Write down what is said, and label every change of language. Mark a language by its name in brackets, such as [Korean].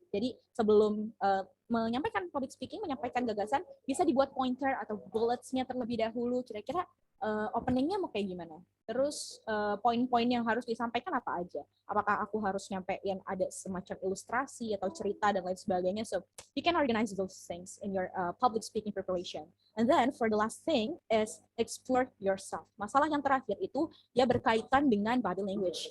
[Indonesian] Jadi sebelum menyampaikan public speaking, menyampaikan gagasan, bisa dibuat pointer atau bullets-nya terlebih dahulu, kira-kira openingnya mau kayak gimana? Terus poin-poin yang harus disampaikan apa aja? Apakah aku harus nyampe yang ada semacam ilustrasi atau cerita dan lain sebagainya? [English] So you can organize those things in your public speaking preparation. And then for the last thing is explore yourself. [Indonesian] Masalah yang terakhir itu ya berkaitan dengan body language.